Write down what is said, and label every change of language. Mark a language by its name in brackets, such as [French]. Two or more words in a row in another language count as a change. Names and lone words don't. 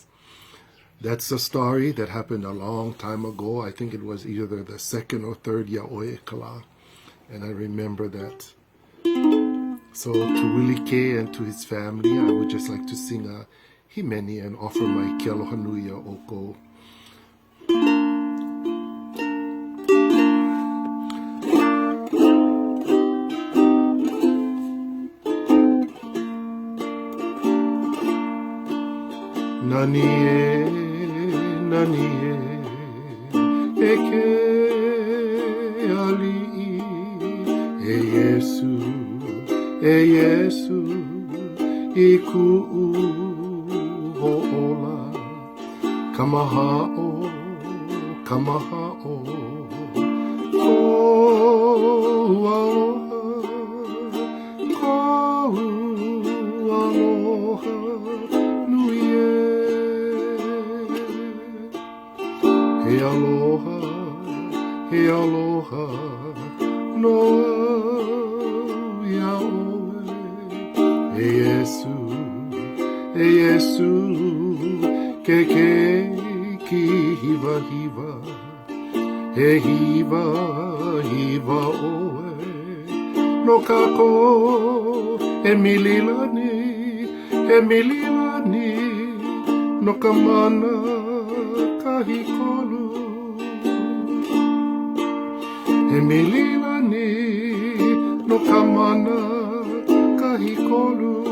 [English] That's a story that happened a long time ago. I think it was either the second or third Ya'oi Ekala. And I remember that. So to Willy K and to his family, I would just like to sing a himeni and offer my [Hawaiian] ke aloha nui o kou. Nani e ke ali'i. E Yesu, I ku'u ho'ola, kamaha'o, ko'u aloha, nui he aloha, noa. E Yesu, ke ki hiva, he hiva oe, no kako e mililani, no ka mana kahikolu, e mililani, no ka mana kahikolu.